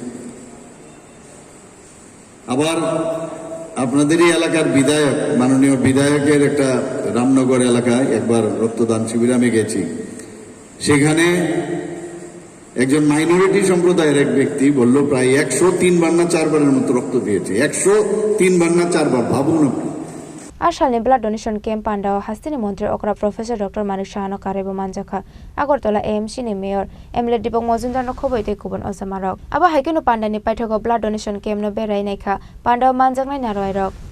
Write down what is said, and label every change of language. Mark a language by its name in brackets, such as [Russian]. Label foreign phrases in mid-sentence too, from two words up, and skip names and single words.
[Bangla] আবার আপনাদেরই এলাকার বিধায়ক মাননীয় বিধায়কের একটা রামনগর এলাকায় একবার রক্তদান শিবিরে আমি গেছি সেখানে একজন মাইনরিটি সম্প্রদায়ের এক ব্যক্তি বলল প্রায় 103 বার না 4 বারের মতো রক্ত দিয়েছে 103 বার না 4 বার ভাবুন আপনি [Kok Borok] आसालनि [English] blood donation camp [Kok Borok] पान्डाव हास्तिनि मन्त्री अकरा प्रोफेसर डॉक्टर मानिक साहानो कारेबो मानजाखा आगरतला एएमसी नि मेयर एमएलए दीपक मजुमदार नो खबैते गुबुन अजामारक आबा हाइकेनो पान्डानि पाइथागो [English] blood donation camp [Kok Borok] नो बेरायनायखा पान्डाव मानजाकनाय नारयरक